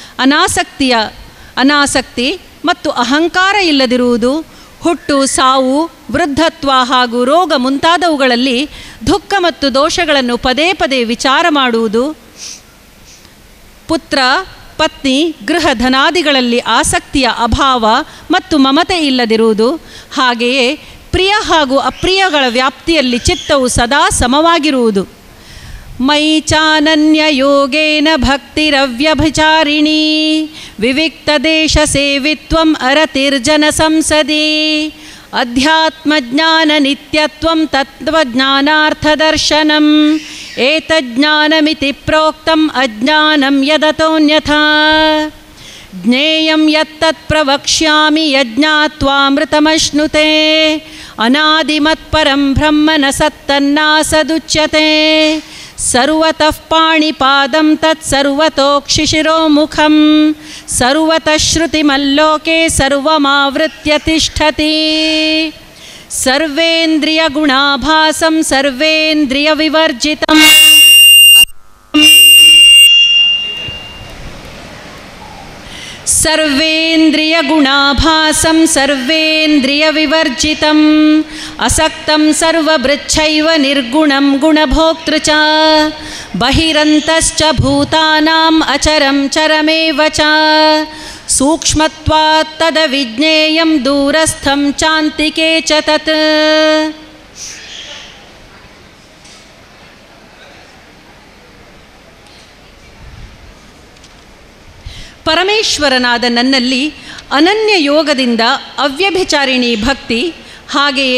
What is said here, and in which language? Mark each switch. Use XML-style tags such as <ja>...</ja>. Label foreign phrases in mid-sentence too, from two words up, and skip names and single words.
<kn>ಅನಾಸಕ್ತಿ ಮತ್ತು ಅಹಂಕಾರ ಇಲ್ಲದಿರುವುದು, ಹುಟ್ಟು, ಸಾವು, ವೃದ್ಧತ್ವ ಹಾಗೂ ರೋಗ ಮುಂತಾದವುಗಳಲ್ಲಿ ದುಃಖ ಮತ್ತು ದೋಷಗಳನ್ನು ಪದೇ ಪದೇ ವಿಚಾರ ಮಾಡುವುದು, ಪುತ್ರ, ಪತ್ನಿ, ಗೃಹ ಧನಾದಿಗಳಲ್ಲಿ ಆಸಕ್ತಿಯ ಅಭಾವ ಮತ್ತು ಮಮತೆ ಇಲ್ಲದಿರುವುದು, ಹಾಗೆಯೇ ಪ್ರಿಯ ಹಾಗೂ ಅಪ್ರಿಯಗಳ ವ್ಯಾಪ್ತಿಯಲ್ಲಿ ಚಿತ್ತವು ಸದಾ ಸಮವಾಗಿರುವುದು.</kn> <sa>ಮೈ ಚಾನನ್ಯ ಯೋಗೇನ ಭಕ್ತಿರವ್ಯಭಿಚಾರಿಣೀ ವಿವಿಕ್ತದೇಶ ಸೇವಿತ್ವಂ ಅರತಿರ್ಜನ ಸಂಸದಿ ಅಧ್ಯಾತ್ಮಜ್ಞಾನ ನಿತ್ಯತ್ವಂ ತತ್ವಜ್ಞಾನಾರ್ಥದರ್ಶನಂ ಏತಜ್ಞಾನಮಿತಿ ಪ್ರೋಕ್ತಂ ಅಜ್ಞಾನಂ ಯದತೋನ್ಯಥಾ ಜ್ಞೇಯಂ ಯತ್ತತ್ ಪ್ರವಕ್ಷ್ಯಾಮಿ ಯಜ್ಞಾತ್ವಾಮೃತಮಶ್ನುತೆ ಅನಾದಿಮತ್ಪರಂ ಬ್ರಹ್ಮ ನ ಸತ್ತನ್ನಾಸದುಚ್ಯತೆ ಸರ್ವತಃ ಪಾಣಿಪಾದಂ ತತ್ ಸರ್ವತೋಕ್ಷಿಶಿರೋಮುಖಂ ಸರ್ವತಃ ಶ್ರುತಿಮಲ್ಲೋಕೆ ಸರ್ವಮಾವೃತ್ಯ ತಿಷ್ಠತಿ ಸರ್ವೇಂದ್ರಿಯ ಗುಣಾಭಾಸಂ ಸರ್ವೇಂದ್ರಿಯ ವಿವರ್ಜಿತಂ ಸರ್ವೇಂದ್ರಿಯ ಗುಣಾಭಾಸಂ ಸರ್ವೇಂದ್ರಿಯ ವಿವರ್ಜಿತಂ ಅಸಕ್ತಂ ಸರ್ವಭೃಚ್ಛೈವ ನಿರ್ಗುಣಂ ಗುಣಭೋಕ್ತೃ ಚ ಬಹಿರಂತಶ್ಚ ಭೂತಾನಾಂ ಅಚರಂ ಚರಮೇವ ಚ ಸೂಕ್ಷ್ಮತ್ವಾತ್ ತದವಿಜ್ಞೇಯಂ ದೂರಸ್ಥಂ ಚಾಂತಿಕೆ ಚ ತತ್.</sa> <kn>ಪರಮೇಶ್ವರನಾದ ನನ್ನಲ್ಲಿ ಅನನ್ಯ ಯೋಗದಿಂದ ಅವ್ಯಭಿಚಾರಿಣಿ ಭಕ್ತಿ, ಹಾಗೆಯೇ</kn>